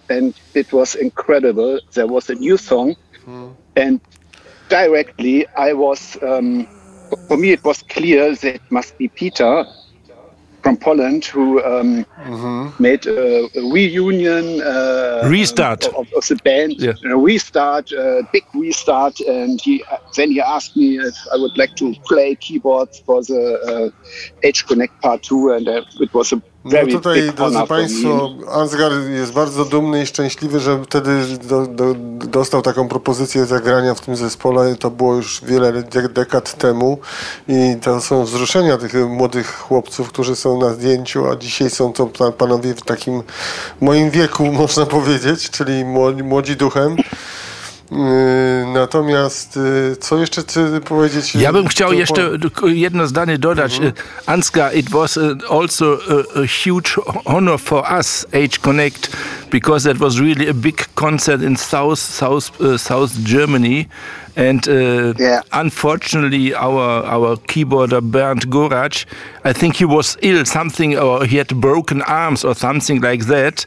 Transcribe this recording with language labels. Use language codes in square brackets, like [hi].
[en] And it was incredible. There was a new song. And directly, I was, for me, it was clear that it must be Peter from Poland who made a reunion. Restart. Of the band. Yeah. A restart, a big restart. And then he asked me if I would like to play keyboards for the Age Connect Part 2. And it was a very big honor for me. [pl] Państwo, Ansgar jest bardzo dumny i szczęśliwy, że wtedy dostał taką propozycję zagrania w tym zespole. To było już wiele dekad temu i to są wzruszenia tych młodych chłopców, którzy są na zdjęciu, a dzisiaj są to panowie w takim moim wieku, można powiedzieć, czyli młodzi duchem. Natomiast co jeszcze ty powiedzieć? Ja bym chciał jeszcze jedno zdanie dodać. [en] Ansgar, it was also a huge honor for us, Age Connect, because that was really a big concert in South Germany. And unfortunately, our keyboarder Bernd Gorac, I think he was ill, something, or he had broken arms or something like that.